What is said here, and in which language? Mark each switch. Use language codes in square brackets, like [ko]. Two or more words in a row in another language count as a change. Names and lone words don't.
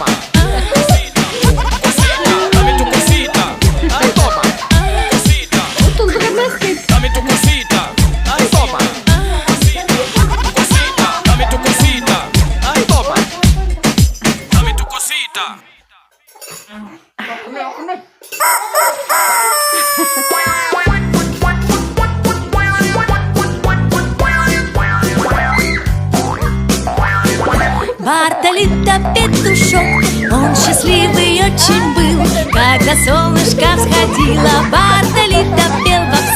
[es] Cosita, dame tu cosita, ay, toma. Cosita, dame tu cosita, ay, toma. Cosita, dame tu cosita, ay, toma. Dame tu cosita. [ru] Бартолито петушок, он счастливый очень был, когда солнышко всходило, Бартолито пел вовсю.